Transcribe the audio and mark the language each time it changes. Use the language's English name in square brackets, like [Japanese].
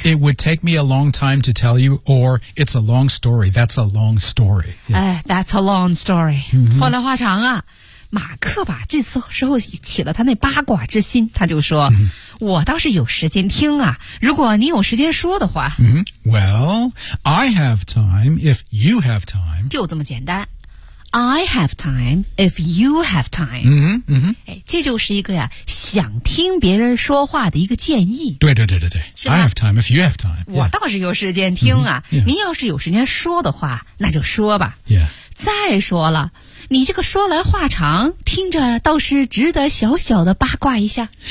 [English] It would take me a long time to tell you, or it's a long story. That's a long story.、 Yeah. That's a long story.、 [Chinese] 说来话长啊。马克吧，这次时候起了他那八卦之心，他就说、我倒是有时间听啊，如果你有时间说的话。 [English] Well, I have time if you have time. [Chinese] 就这么简单。 [English] I have time if you have time. [Chinese] 这就是一个呀想听别人说话的一个建议。对对对对对。 [English] I have time if you have time. [Chinese] 我倒是有时间听啊。您要是有时间说的话那就说吧。再说了你这个说来话长听着倒是值得小小的八卦一下。